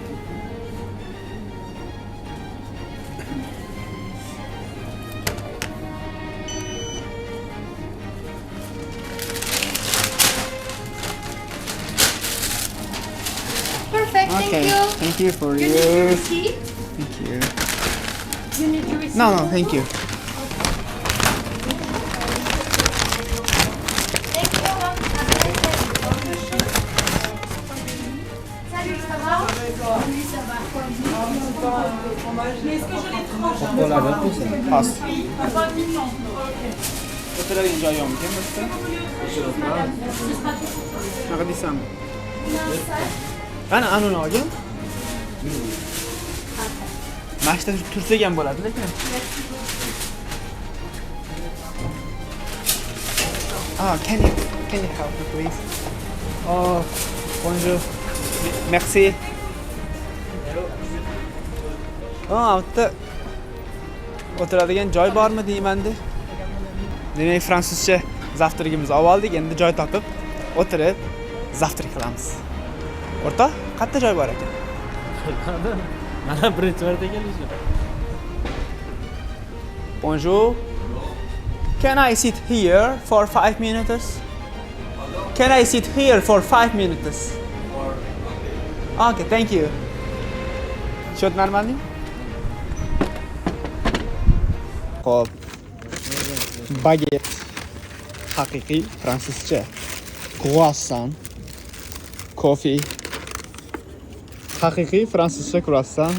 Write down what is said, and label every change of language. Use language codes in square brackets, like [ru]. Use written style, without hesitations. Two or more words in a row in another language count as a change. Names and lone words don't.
[en] Perfect. Okay. Thank you. Thank you for You need your you. receipt? Thank you. You need your receipt? No, thank you. Thank you. [fr] Salut, ça va? Oui, ça va. Mais est-ce que je les tranche? Pas. [uz] O'tiradigan joyi yo'qmi? Shunaqa deysanmi? Qani, anuni olgin. Mashina tursak ham bo'ladi, lekin. [en] Can you help me, please? [fr] Oh, bonjour. Merci. [uz] Bitta o'tiradigan joy bormi deymanda. Demak, fransuzcha zavtrigimizni oldik, endi joy topib o'tirib zavtrik qilamiz. O'rtoq, qayerda joy bor ekan? Mana birinchi marta kelishim. [fr] Bonjour. [en] Can I sit here for 5 minutes? Can I sit here for 5 minutes? Okay, thank you. [ru] Счет нормальный? [uz] Xo'p. Baget. Haqiqiy fransuzcha. Croissant. [en] Coffee. [uz] Haqiqiy fransuzcha croissant.